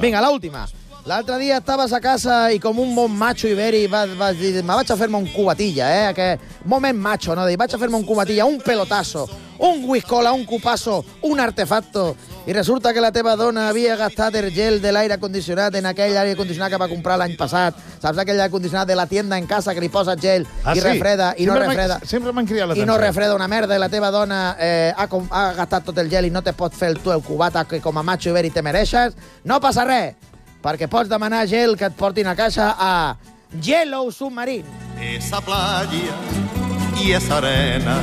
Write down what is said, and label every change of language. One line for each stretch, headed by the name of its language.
Catalan: Vinga, l'última. L'altre dia estaves a casa i com un bon macho iberi vas dir, me vaig a fer-me un cubatilla, eh? Aquest moment macho, no? Vaig a fer-me un cubatilla, un pelotazo, un whiskola, un cupasso, un artefacto. I resulta que la teva dona havia gastat el gel de l'aire condicionat en aquell aire condicionat que va comprar l'any passat. Saps aquell aire condicionat
Spanish: de la tienda en casa
Catalan: que li posa gel i refreda i sempre no refreda. Sempre m'han criat l'atenció. I no refreda una merda i la teva dona ha gastat tot el gel i no te pots fer el teu cubata que com a macho iberi te mereixes. No passa res. Perquè pots demanar gel que et portin a caixa a Yellow Submarine.
Spanish: Esa playa y esa arena.